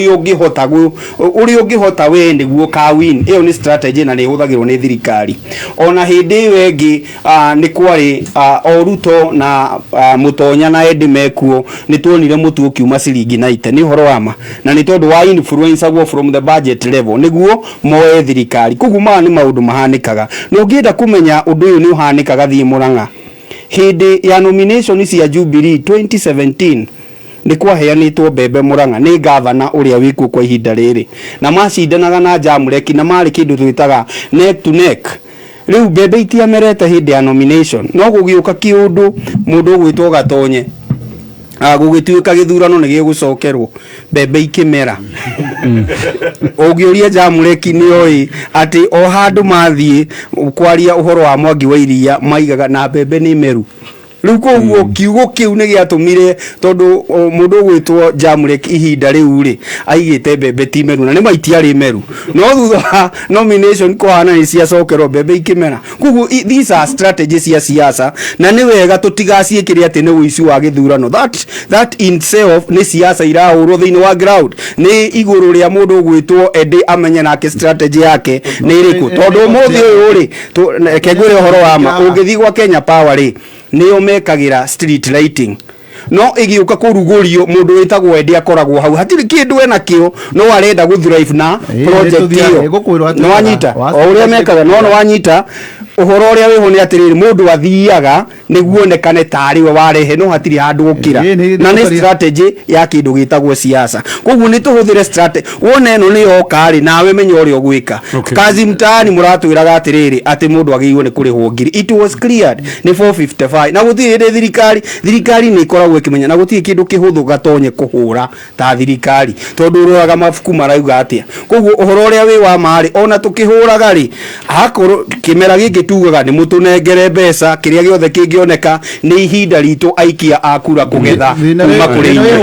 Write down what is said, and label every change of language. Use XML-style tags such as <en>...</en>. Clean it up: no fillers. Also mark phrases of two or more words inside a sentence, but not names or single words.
<ki>ũrĩa ũngĩhota we nĩguo ka win ĩyo nĩ strategy na nĩ hũthagĩrwo nĩ thirikari ona hĩndĩ ĩyo ĩngĩ nĩ kwarĩ Oruto na Mutonya na Edimekuo nĩ tuonire mũtu ũkiuma ciringi 90 nĩ horo wama na nĩ tondũ wa influence agwo</ki> <en>from the budget level</en> <ki>nĩguo moe thirikari koguo ma nĩ maũndũ mahanĩkaga no ngĩenda kũmenya ũndũ ũyũ nĩ ũhanĩkaga thiĩ Murang'a hĩndĩ ya nomination cia Jubilee 2017 ni kwaheanitwo mbembe Murang'a ni governor uria wikuo kwa ihinda riri na macindanaga na Jamureki na mari kindu twitaga</ki> <en>neck to neck</en> <ki>riu mbembe itiamerete hindi ya nomination no gugiuka kiundu mundu gwitwo Gatonye gugituika githurano ni gigucokerwo mbembe ikimera ugiuria Jamureki ni oi ati o handu mathie kwaria uhoro wa Mwangi wa Iria maigaga na mbembe ni meru riu koguo kiugo kiu ni giatumire tondu mundu gwitwo Jamureki ihinda riu ri aigite mbembe ti meru na ni maitiari meru no thutha nomination kohana ni cia cokerwo mbembe ikimera koguo</ki> <en>these are strategies</en> <ki>cia siasa na ni wega tutigaciikire ati ni uici wa githurano</ki> <en>that in itself</en> <ki>ni siasa irahurwo thiini wa ground ni iguru ria mundu gwitwo Edi amenye nake strategy yake ni iriku tondu muthi uyu ri kegwire horo wa ma ungithii gwa Kenya Power ri niyo mekagira</ki> <en>street lighting</en> <ki>no igiuka kurugurio mundu witagwo Eddie akoragwo hau hatiri kindu ena kio no arenda guthrive na project iyo no wanyita o uria mekaga no wanyita uhoro uria wiho ni atiriri mundu athiaga niguo nekane tari we warehe no hatiri handu gukira na ni strategy ya kindu gitagwo siasa koguo ni tuhuthire strategy wona eno ni yoka ri nawe menye uri ogwika</ki> <sw>kazi mtaani</sw> <ki>muratwiraga atiriri ati mundu agiirwo ni kurihwo ngiri</ki> <en>it was cleared</en> <ki>ni 455 na guthire thirikari ni ikoragwo ikimenya na guthire kindu kihuthu gatonye kuhura ta thirikari tondu uroraga mafuku marauga atia koguo uhoro uria wi wa mari ona tukihuraga ri akoro kimera giki tugaga ni mutunengere mbeca kiria giothe kingioneka ni ihinda ritu aikia akura kugetha kuma kuri</ki>